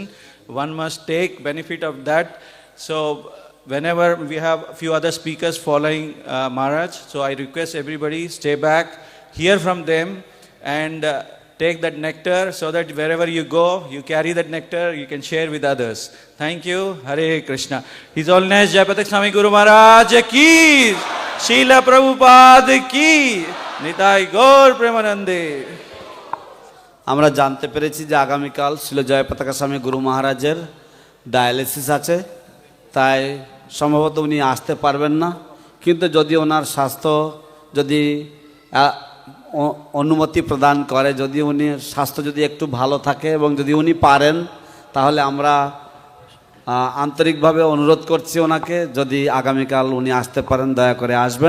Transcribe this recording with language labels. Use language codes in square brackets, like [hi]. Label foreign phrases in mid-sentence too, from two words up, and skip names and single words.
[en] One must take benefit of that. So whenever we have a few other speakers following Maharaj, so I request everybody stay back, hear from them, and take that nectar so that wherever you go, you carry that nectar, you can share with others. Thank you. Hare Krishna. His Holiness Jayapatak Swami Guru Maharaj ki, Srila Prabhupada ki, Nitai Gaur Premanande. [bn] আমরা জানতে পেরেছি যে আগামীকাল শিল জয়পতাকা স্বামী গুরু মহারাজের ডায়ালিসিস আছে, তাই সম্ভবত উনি আসতে পারবেন না। কিন্তু যদি ওনার স্বাস্থ্য যদি অনুমতি প্রদান করে, যদি উনি স্বাস্থ্য যদি একটু ভালো থাকে এবং যদি উনি পারেন, তাহলে আমরা আন্তরিকভাবে অনুরোধ করছি ওনাকে, যদি আগামীকাল উনি আসতে পারেন দয়া করে আসবেন।